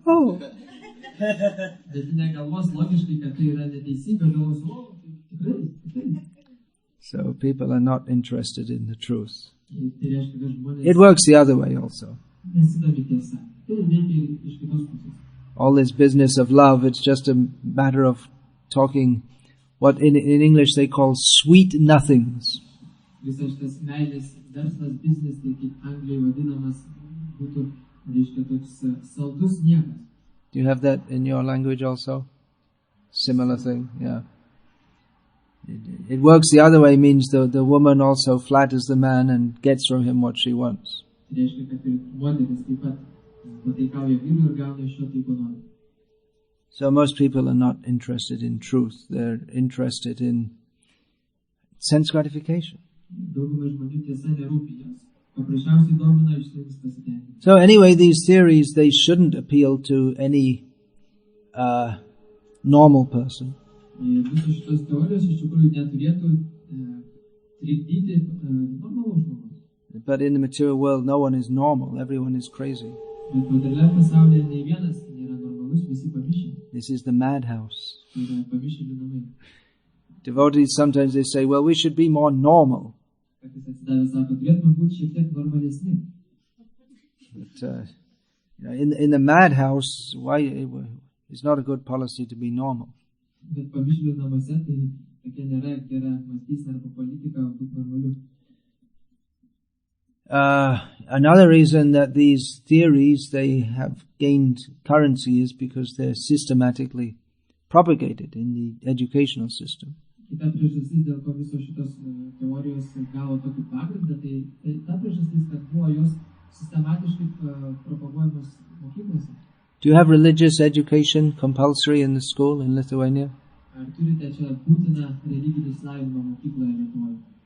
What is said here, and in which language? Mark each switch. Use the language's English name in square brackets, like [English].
[Lithuanian] Oh. Bet negalvos logiškai, kad tai yra neteisinga, galvos, tikrai. [English] So people are not interested in the truth. [Lithuanian] Tai reiškia, kad žmonės [English] It works the other way also. [Lithuanian] nesidomi tiesa. Tai veikia ir iš kitos pusės. [English] All this business of love, it's just a matter of talking what in English they call sweet nothings. [Lithuanian] Visas šitas meilės verslas, biznis, tai kaip Anglijoje vadinamas, būtų, reiškia, toks saldus niekas. [English] Do you have that in your language also? Similar thing, yeah. It works the other way, means the woman also flatters the man and gets from him what she wants. [Lithuanian] Tai reiškia, kad ir moteris taip pat pataikauja vyrui ir gauna iš jo tai, ko nori. [English] So most people are not interested in truth. They're interested in sense gratification. [Lithuanian] Daugumai žmonių tiesa nerūpi jos. Paprasčiausiai domina išliks pasitenkinimas. [English] So anyway, these theories, they shouldn't appeal to any normal person. [Lithuanian] Visos šitos teorijos iš tikrųjų neturėtų trikdyti normalaus žmogaus. [English] But in the material world, no one is normal. Everyone is crazy. [Lithuanian] Bet materialiam pasaulyje nei vienas nėra normalus, visi pamišę. [English] This is the madhouse. [Lithuanian] Tai yra pamišėlių namai. [English] Devotees, sometimes they say, well, we should be more normal. [Lithuanian] Kartais atsidavę sako, turėtume būti šiek tiek normalesni. [English] But in the madhouse, why it's not a good policy to be normal. [Lithuanian] Bet pamišėlių namuose tai tokia nėra gera mąstysena arba politika būti normaliu. [English] Another reason that these theories they have gained currency is because they're systematically propagated in the educational system. [Lithuanian] Kita priežastis, dėl ko visos šitos teorijos gavo tokį pagrindą, tai ta priežastis, kad buvo jos sistematiškai propaguojamos mokyklose. [English] Do you have religious education compulsory in the school in Lithuania? [Lithuanian] Ar turite čia būtiną religinį išsilavinimą mokykloje Lietuvoje?